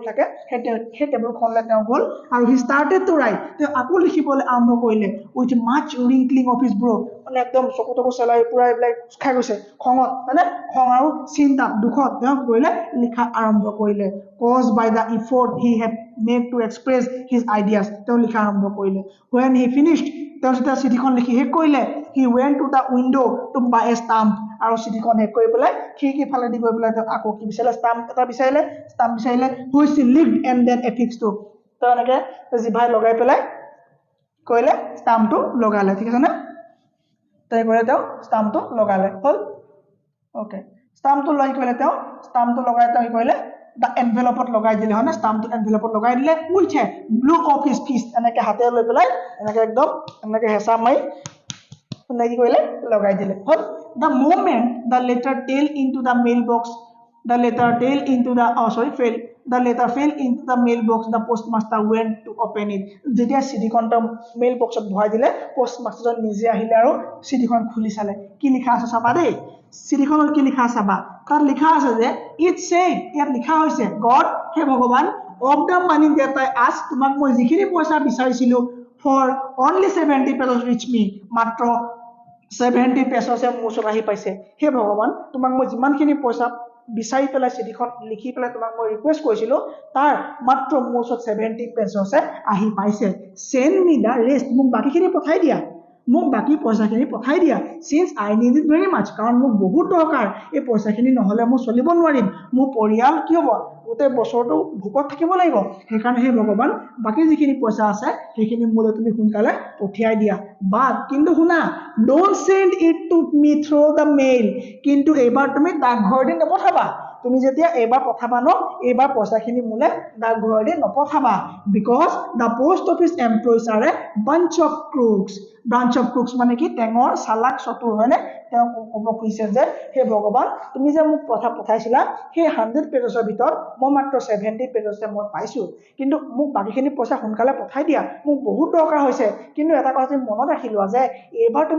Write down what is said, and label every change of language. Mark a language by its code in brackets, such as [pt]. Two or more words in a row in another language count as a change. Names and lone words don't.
[as] থাকে সেই টেবুলখনলৈ তেওঁ গ'ল আৰু [en] he started to write [as] তেওঁ আকৌ লিখিবলৈ আৰম্ভ কৰিলে [en] with much wrinkling of his brow [as] মানে একদম চকুটকু চেলাই পুৰা এইবিলাক খাই গৈছে খঙত মানে খং আৰু চিন্তা দুখত তেওঁ কৰিলে লিখা আৰম্ভ কৰিলে [en] cause by the effort he had made to express his ideas [as] তেওঁ লিখা আৰম্ভ কৰিলে [en] when he finished [as] তেওঁ যেতিয়া চিঠিখন লিখি শেষ কৰিলে [en] he went to the window to buy a stamp [as] আৰু চিঠিখন শেষ কৰি পেলাই খিৰকি ফালে দি গৈ পেলাই তেওঁ আকৌ কি বিচাৰিলে ষ্টাম্প এটা বিচাৰিলে [en] which he licked and then affixed to [as] তেওঁ এনেকে জিভাই লগাই পেলাই কৰিলে ষ্টাম্পটো লগালে ঠিক আছে নে তাই কৰে তেওঁ ষ্টাম্পটো লগালে হল ওকে ষ্টাম্পটো লগাই কৰিলে তেওঁ ষ্টাম্পটো লগাই তেওঁ কি কৰিলে দা এনভেলপত লগাই দিলে হয় না ষ্টাম্পটো এনভেলপত লগাই দিলে [en] with a blow of his fist [as] এনেকে হাতে লৈ পেলাই এনেকে একদম এনেকে হেঁচা মাৰি কি কৰিলে লগাই দিলে হল [en] the moment the [as] letter fell into the mailbox the [en] letter fell into the mailbox the postmaster went to open it [as] যেতিয়া চিঠিখন মেইল বক্সত ভৰাই দিলে postmaster নিজে আহিলে আৰু চিঠিখন খুলি চালে কি লিখা আছে চাবা দেই চিঠিখনত কি লিখা আছে চাবা তাত লিখা আছে যে [en] it said [as] ইয়াত লিখা হৈছে god হে ভগৱান [en] of the money that I asked [as] তোমাক মই যিখিনি পইচা বিচাৰিছিলো [en] for only 70 pesos reach me [as] মাত্ৰ 70 pesos মোৰ ওচৰত আহি পাইছে হে ভগৱান তোমাক মই যিমানখিনি পইচা বিচাৰি পেলাই চিঠিখন লিখি পেলাই তোমাক মই ৰিকুৱেষ্ট কৰিছিলো তাৰ মাত্ৰ মোৰ ওচৰত 70 pesos আহি পাইছে [en] send me the rest [as] মোক বাকিখিনি পঠাই দিয়া মোক বাকি পইচাখিনি পঠাই দিয়া since [en] I need it very much [as] কাৰণ মোক বহুত দৰকাৰ এই পইচাখিনি নহলে মই চলিব নোৱাৰিম মোৰ পৰিয়াল কি হ'ব গোটেই বছৰটো ভোকত থাকিব লাগিব সেইকাৰণে হে ভগৱান বাকি যিখিনি পইচা আছে সেইখিনি মোলৈ তুমি সোনকালে পঠিয়াই দিয়া বাট কিন্তু শুনা [en] don't send it to me through the mail [as] কিন্তু এবাৰ তুমি ডাকঘৰেদি নপঠাবা তুমি যেতিয়া এবাৰ পঠাবা ন এবাৰ পইচাখিনি মোলে ডাকঘৰেদি নপঠাবা [en] because the post office employees are a bunch of crooks [as] মানে কি টেঙৰ চালাক চতুৰ হয়নে তেওঁ ক'ব খুজিছে যে হে ভগৱান তুমি যে মোক পঠাইছিলা সেই 100 পেজৰ ভিতৰত মই মাত্ৰ 70 পেজতে মই পাইছো কিন্তু মোক বাকিখিনি পইচা সোনকালে পঠাই দিয়া মোক বহুত দৰকাৰ হৈছে কিন্তু এটা কথা তুমি মনত ৰাখি লোৱা যে এইবাৰ তুমি